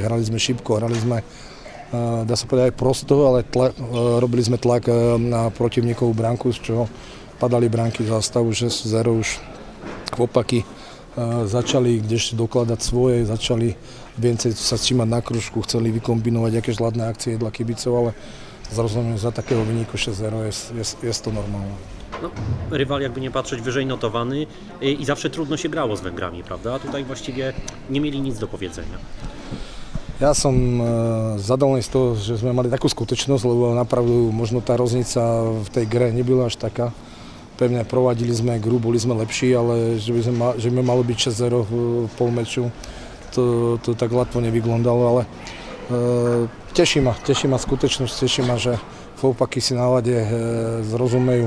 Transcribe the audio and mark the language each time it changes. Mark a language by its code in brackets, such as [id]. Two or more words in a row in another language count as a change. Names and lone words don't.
[sk] Hrali sme šibko, hrali sme, dá sa povedať, aj prosto, ale robili sme tlak na protivníkovú bránku, z čoho padali bránky za stavu 6-0. Už chlopáky začali kdežto dokladať svoje, začali viacej sa čímať na kružku, chceli vykombinovať aké žladné akcie dla kibicov, ale zrozumiem, [pl] za takiego wyniku 6-0 jest to normalne. No, rywal, jakby nie patrzeć, wyżej notowany i zawsze trudno się grało z Węgrami, prawda? A tutaj właściwie nie mieli nic do powiedzenia. [sk] Ja som zadowolony z toho, že sme mali takú skutočnosť, lebo napravdu možno tá roznica v tej gre nebyla až taká. Pevne provadili sme hru, boli sme lepší, ale že by malo byť 6-0 v polmeču, to tak ľatvo nevyglądało, ale teší ma skutečnosť, teší ma, že chlopáky si na lade zrozumejú.